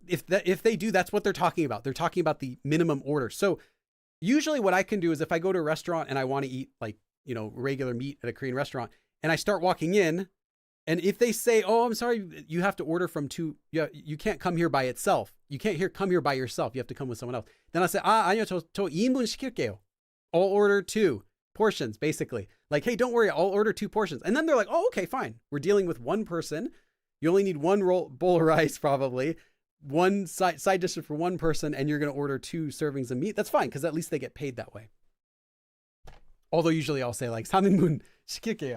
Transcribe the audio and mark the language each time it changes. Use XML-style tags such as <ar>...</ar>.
<en>If they do, that's what they're talking about. They're talking about the minimum order. So usually what I can do is if I go to a restaurant and I want to eat like, regular meat at a Korean restaurant, and I start walking in, and if they say, oh, I'm sorry, you have to order from 2, you can't come here by itself. You can't come here by yourself. You have to come with someone else. Then I say,</en> <ko>아니요, 저 2인분 시킬게요.</ko> <en>I'll order 2 portions, basically. Like, hey, don't worry, I'll order 2 portions. And then they're like, oh, okay, fine. We're dealing with one person. You only need one bowl of rice, probably. One side dish for one person, and you're going to order 2 servings of meat. That's fine, because at least they get paid that way. Although usually I'll say like</en> <ko>3인분 시킬게요.</ko>